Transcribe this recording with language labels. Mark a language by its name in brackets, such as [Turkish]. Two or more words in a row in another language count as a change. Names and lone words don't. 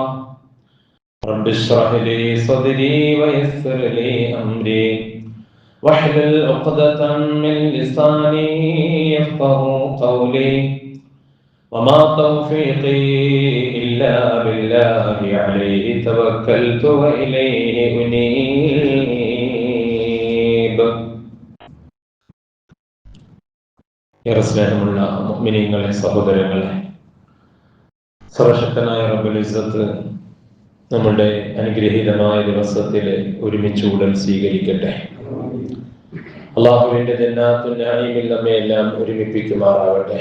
[Arabic] رب اشرح لي صدري ويسر لي أمري واحلل عقدة من لساني يفقهوا قولي، وما توفيقي إلا بالله عليه توكلت وإليه أنيب. [Malayalam] ഏറെ സ്നേഹമുള്ള മുഅ്മിനീങ്ങളെ, സഹോദരങ്ങളെ, സർവശക്തനായ [Arabic] رب العزة [Malayalam] നമ്മുടെ അനുഗ്രഹീതമായ ദിവസത്തിൽ ഒരുമിച്ച് ഉടൻ സ്വീകരിക്കട്ടെ. അല്ലാഹുവിന്റെ [Arabic] جنات النعيم [Malayalam] നമ്മെ എല്ലാം ഒരുമിപ്പിക്കുമാറാവട്ടെ.